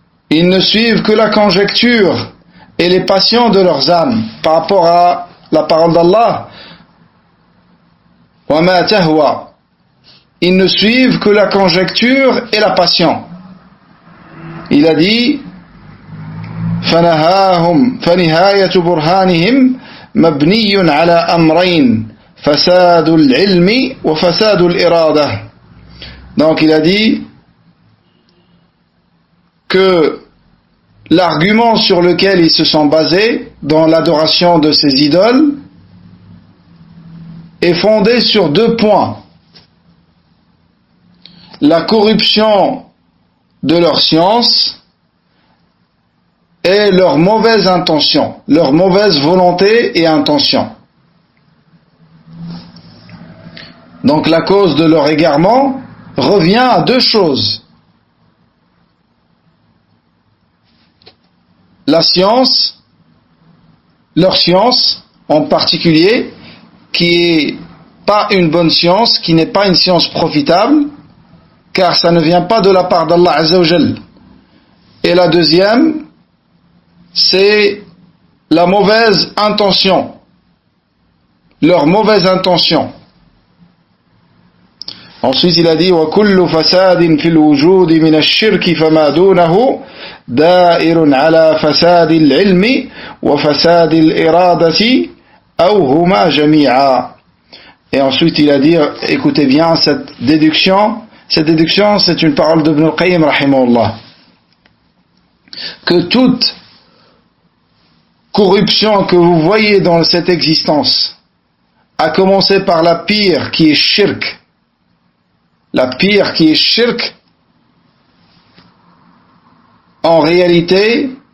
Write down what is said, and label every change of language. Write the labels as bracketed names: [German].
[French] Ils ne suivent que la conjecture et les passions de leurs âmes par rapport à la parole d'Allah. [Arabic] وَمَا تَهْوَى. [French] Ils ne suivent que la conjecture et la passion. Il a dit [Arabic] فنهاية برهانهم مبني على أمرين فساد العلم وفساد الإرادة. [French] Donc il a dit que l'argument sur lequel ils se sont basés dans l'adoration de ces idoles est fondé sur deux points: la corruption de leur science et leur mauvaise intention, leur mauvaise volonté et intention. Donc la cause de leur égarement revient à deux choses: la science, leur science en particulier, qui est pas une bonne science, qui n'est pas une science profitable, car ça ne vient pas de la part d'Allah Azza wa Jal. Et la deuxième, c'est la mauvaise intention, leur mauvaise intention. Ensuite il a dit [Arabic] وَكُلُّ فَسَادٍ فِي الْوُجُودِ مِنَ الشِّرْكِ فَمَا دُونَهُ دَائِرٌ عَلَى فَسَادِ الْعِلْمِ وَفَسَادِ الْإِرَادَةِ أَوْ هُمَا جَمِيعًا. [French] Et ensuite il a dit, écoutez bien cette déduction, c'est une parole d'Ibn al-Qayyim rahimahullah, que toute corruption que vous voyez dans cette existence, à commencer par la pire qui est shirk, en réalité,